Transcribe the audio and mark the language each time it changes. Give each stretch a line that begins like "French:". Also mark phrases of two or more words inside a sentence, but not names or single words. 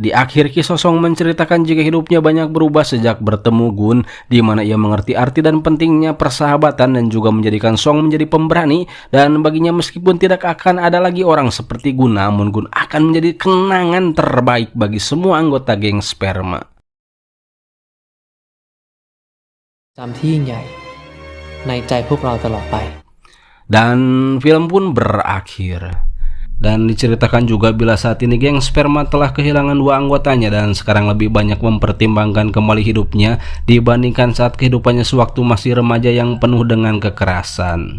Indonesian: Di akhir kisah Song menceritakan jika hidupnya banyak berubah sejak bertemu Gun, di mana ia mengerti arti dan pentingnya persahabatan dan juga menjadikan Song menjadi pemberani, dan baginya meskipun tidak akan ada lagi orang seperti Gun, namun Gun akan menjadi kenangan terbaik bagi semua anggota geng sperma.
Thai: จำที่ยิ่งใหญ่ในใจพวกเราตลอดไป
Indonesian: Dan film pun berakhir. Dan diceritakan juga bila saat ini geng sperma telah kehilangan 2 anggotanya dan sekarang lebih banyak mempertimbangkan kembali hidupnya dibandingkan saat kehidupannya sewaktu masih remaja yang penuh dengan kekerasan.